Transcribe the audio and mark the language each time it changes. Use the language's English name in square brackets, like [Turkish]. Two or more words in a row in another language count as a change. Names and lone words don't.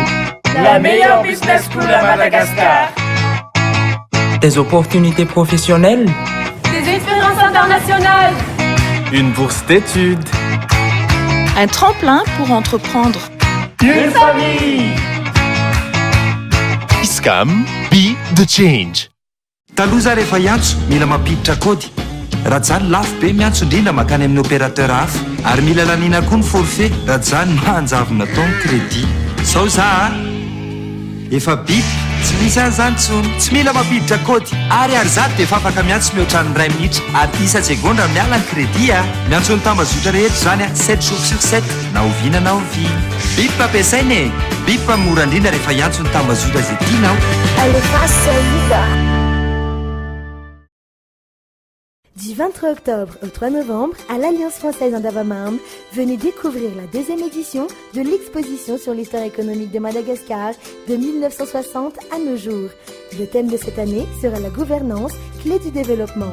[French] La meilleure business school à Madagascar. Des opportunités professionnelles. Des expériences internationales. Une bourse d'études. Un tremplin pour entreprendre. Une famille. ISCAM, [English] be the change. [Malagasy] Taloha za rehefa hiantso mila mampiditra kody. Raha zany lafo be miantso indrindra makany amin'ny opérateur hafa ary mila laniana koa ny forfait raha zany manjavona tao ny crédit. Sao za efa bip tsy misy an'izany tsony tsy mila mampiditra kody ary zato dia efa afaka miantso mihoatra ny 2 minitra ary isa-tsegondra miala ny crédit miantso ny tambazotra rehetra zany [French] 7 jours sur 7 [Malagasy] na oviana na ovina. Bip ampiasaina e. Bip mora indrindra rehefa hiantso ny tambazotra izay tianao. Alefa solide. [French] Du 23 octobre au 3 novembre, à l'Alliance française Andavamam, venez découvrir la deuxième édition de l'exposition sur l'histoire économique de Madagascar de 1960 à nos jours. Le thème de cette année sera la gouvernance, clé du développement.